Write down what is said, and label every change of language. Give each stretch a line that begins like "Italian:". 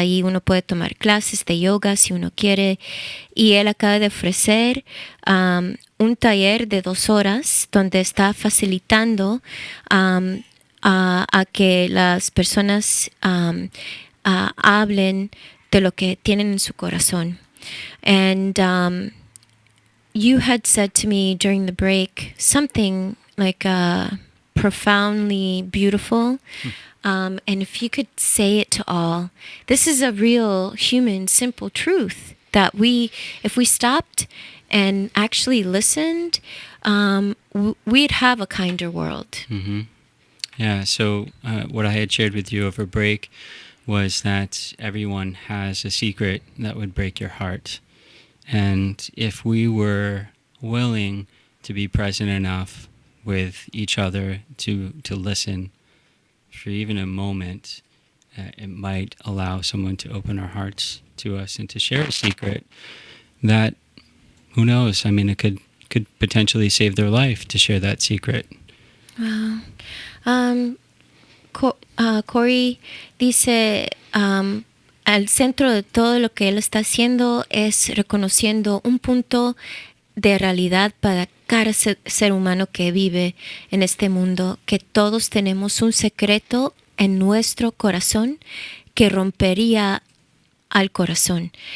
Spanish: Ahí uno puede tomar clases de yoga si uno quiere, y él acaba de ofrecer un taller de 2 horas donde está facilitando a que las personas hablen de lo que tienen en su corazón.
English: And you had said to me during the break something like profoundly beautiful. And if you could say it to all, this is a real human, simple truth that if we stopped and actually listened, we'd have a kinder world. Mm-hmm. Yeah, so what I had shared with you over break was that everyone has a secret that would break your heart. And if we were willing to be present enough with each other to listen for even a moment, it might allow someone to open our hearts to us and to share a secret that, who knows, I mean, it could potentially save their life to share that secret. Wow.
Spanish: Corey dice, al centro de todo lo que él está haciendo es reconociendo un punto de realidad para cada ser humano que vive en este mundo, que todos tenemos un secreto en nuestro corazón que rompería al corazón.